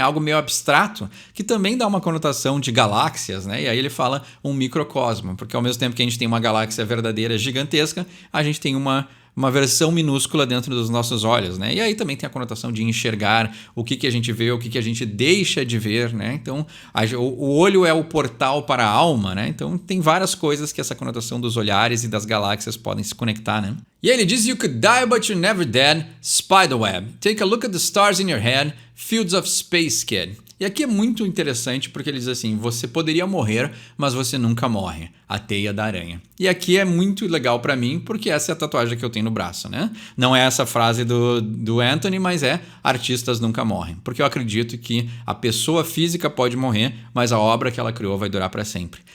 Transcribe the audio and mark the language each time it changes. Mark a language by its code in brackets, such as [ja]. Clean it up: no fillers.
[pt] Algo meio abstrato, que também dá uma conotação de galáxias, né? E aí ele fala um microcosmo, porque ao mesmo tempo que a gente tem uma galáxia verdadeira gigantesca, a gente tem uma versão minúscula dentro dos nossos olhos, né? E aí também tem a conotação de enxergar o que a gente vê, o que a gente deixa de ver, né? Então, o olho é o portal para a alma, né? Então, tem várias coisas que essa conotação dos olhares e das galáxias podem se conectar, né? E aí ele diz, [en] you could die but you're never dead, spiderweb. Take a look at the stars in your head, fields of space, kid. [pt] E aqui é muito interessante porque ele diz assim, você poderia morrer, mas você nunca morre. A teia da aranha. E aqui é muito legal pra mim porque essa é a tatuagem que eu tenho no braço, né? Não é essa frase do Anthony, mas é artistas nunca morrem. Porque eu acredito que a pessoa física pode morrer, mas a obra que ela criou vai durar pra sempre.